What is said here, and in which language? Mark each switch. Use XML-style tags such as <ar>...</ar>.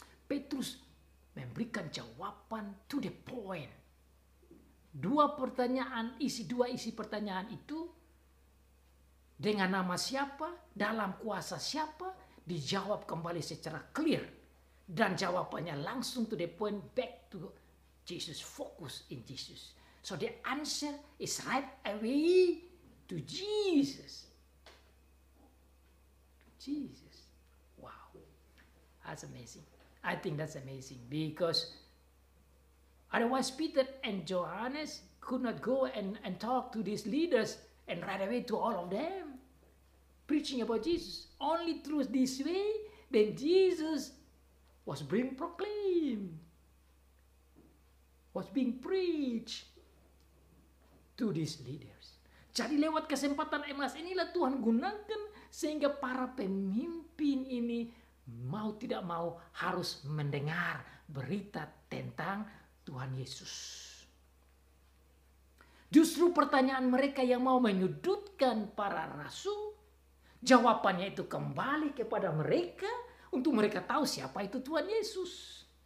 <id>Petrus memberikan jawaban to the point. Dua isi pertanyaan itu dengan nama siapa, dalam kuasa siapa, dijawab kembali secara clear. Dan jawabannya langsung</id> <en>to the point, back to Jesus, focus in Jesus. So the answer is right away to Jesus. Jesus. Wow. That's amazing. I think that's amazing, because otherwise Peter and Johannes could not go and talk to these leaders and right away to all of them, preaching about Jesus. Only through this way, then Jesus was being proclaimed, was being preached to these leaders.</en> <id>Jadi lewat kesempatan emas inilah Tuhan gunakan sehingga para pemimpin ini mau tidak mau harus mendengar berita tentang Tuhan Yesus. Justru pertanyaan mereka yang mau menyudutkan para rasul, jawabannya itu kembali kepada mereka untuk mereka tahu siapa itu Tuhan Yesus.</id>